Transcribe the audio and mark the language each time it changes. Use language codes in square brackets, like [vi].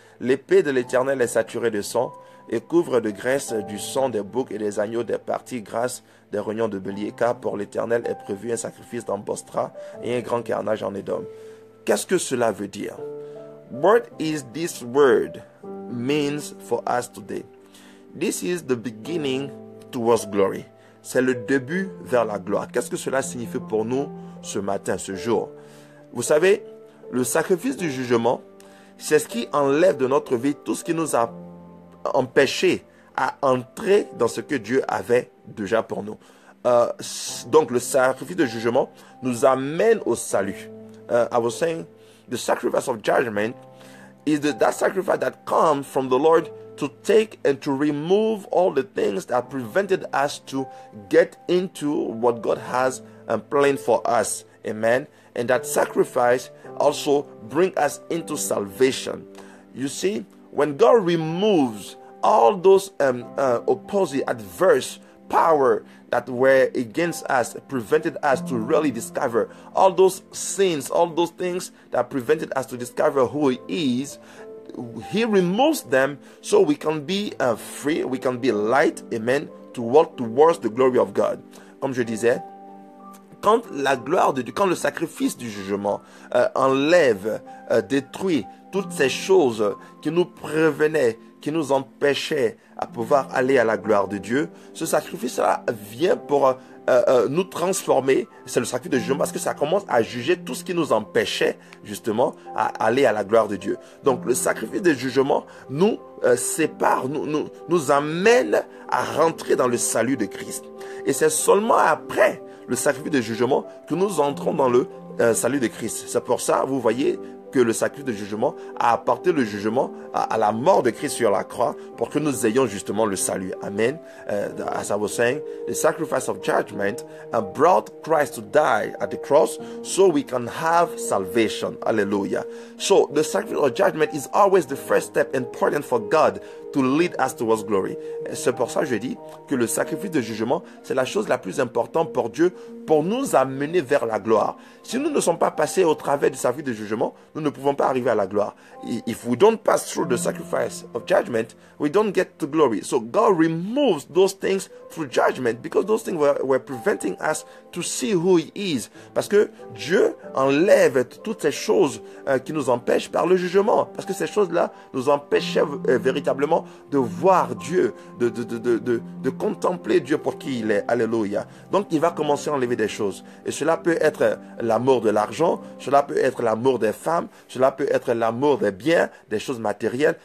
[fr] L'épée de l'Éternel est saturée de sang, et couvre de graisse du sang des boucs et des agneaux des parties grasses des rognons de bélier, car pour l'Éternel est prévu un sacrifice dans Bostra et un grand carnage en Édom. Qu'est-ce que cela veut dire? [en] What is this word means for us today? This is the beginning towards glory. [fr] C'est le début vers la gloire. Qu'est-ce que cela signifie pour nous ce matin, ce jour? Vous savez, le sacrifice du jugement, c'est ce qui enlève de notre vie tout ce qui nous a empêché à entrer dans ce que Dieu avait déjà pour nous. Donc le sacrifice de jugement nous amène au salut. [en] I was saying the sacrifice of judgment is that sacrifice that comes from the Lord to take and to remove all the things that prevented us to get into what God has planned for us. Amen. And that sacrifice also brings us into salvation. you see, when God removes all those opposite, adverse power that were against us, prevented us to really discover all those sins, all those things that prevented us to discover who He is, He removes them so we can be free, we can be light, amen, to walk towards the glory of God. [fr] Comme je disais, quand la gloire de Dieu, quand le sacrifice du jugement enlève, détruit toutes ces choses qui nous prévenaient, qui nous empêchaient à pouvoir aller à la gloire de Dieu, ce sacrifice-là vient pour nous transformer. C'est le sacrifice de jugement parce que ça commence à juger tout ce qui nous empêchait justement à aller à la gloire de Dieu. Donc le sacrifice de jugement nous sépare, nous amène à rentrer dans le salut de Christ. Et c'est seulement après le sacrifice de jugement que nous entrons dans le salut de Christ. C'est pour ça, vous voyez, que le sacrifice de jugement a apporté le jugement à la mort de Christ sur la croix pour que nous ayons justement le salut. Amen. [en] As I was saying, the sacrifice of judgment brought Christ to die at the cross so we can have salvation. Hallelujah. So the sacrifice of judgment is always the first step important for God to lead us towards glory. [fr] C'est pour ça que je dis que le sacrifice de jugement, c'est la chose la plus importante pour Dieu pour nous amener vers la gloire. Si nous ne sommes pas passés au travers du sacrifice de jugement, nous ne pouvons pas arriver à la gloire. [en] If we don't pass through the sacrifice of judgment, we don't get to glory. So God removes those things through judgment because those things were preventing us to see who He is. [fr] Parce que Dieu enlève toutes ces choses qui nous empêchent par le jugement. Parce que ces choses-là nous empêchaient véritablement de voir Dieu, de contempler Dieu pour qui il est. Alléluia. Donc il va commencer à enlever des choses. Et cela peut être l'amour de l'argent, cela peut être l'amour des femmes, cela peut être l'amour des biens, des choses matérielles.